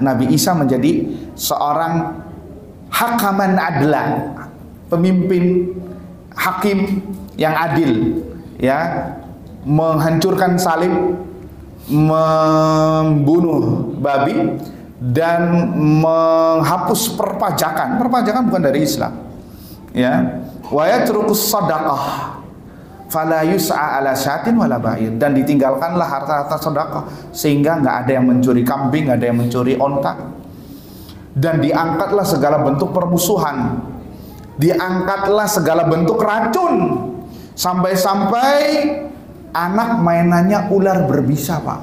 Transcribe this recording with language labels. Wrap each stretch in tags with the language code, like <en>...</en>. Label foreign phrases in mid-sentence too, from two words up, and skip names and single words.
<id>Nabi Isa menjadi seorang</id> <ar>حكما عدلا,</ar> <id>pemimpin hakim yang adil, ya, menghancurkan salib, membunuh babi, dan menghapus perpajakan. Perpajakan bukan dari Islam, ya.</id> <ar>ويترك الصدقة فلا يسعى على شاة ولا بعير,</ar> <id>dan ditinggalkanlah harta-harta sedekah sehingga nggak ada yang mencuri kambing, nggak ada yang mencuri onta, dan diangkatlah segala bentuk permusuhan, diangkatlah segala bentuk racun, sampai-sampai anak mainannya ular berbisa, Pak.</id>